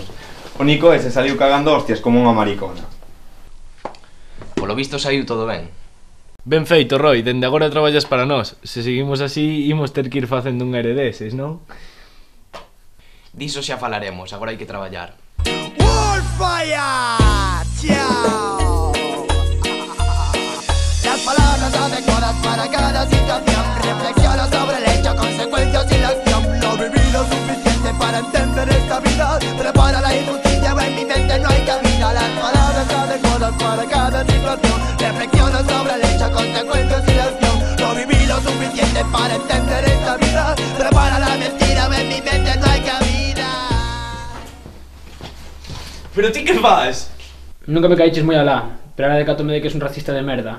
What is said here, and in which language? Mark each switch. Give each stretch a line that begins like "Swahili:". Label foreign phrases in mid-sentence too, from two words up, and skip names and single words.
Galician: O Nico ese saliu cagando hostias como unha maricona. Polo visto saiu todo ben. Ben feito, Roy, dende agora traballas para nós. Se seguimos así, imos ter que ir facendo un ere deses, non? Diso xa falaremos, agora hai que traballar. Warfire! Chao.
Spanish: Las palabras adecuadas para cada situación. Reflexiona sobre el hecho, consecuencias y la acción. No viví lo suficiente para entender esta vida. Prepara la injusticia, en mi mente no hay cabida. Las palabras adecuadas para cada situación. Reflexiona sobre el hecho, consecuencias y la acción. No viví lo suficiente para entender esta vida. Prepara la mentira, en mi mente no hay cabida.
Galician: Pero ti que faz? Nunca me caíches moi alá, pero ahora decátome de que es un racista de merda.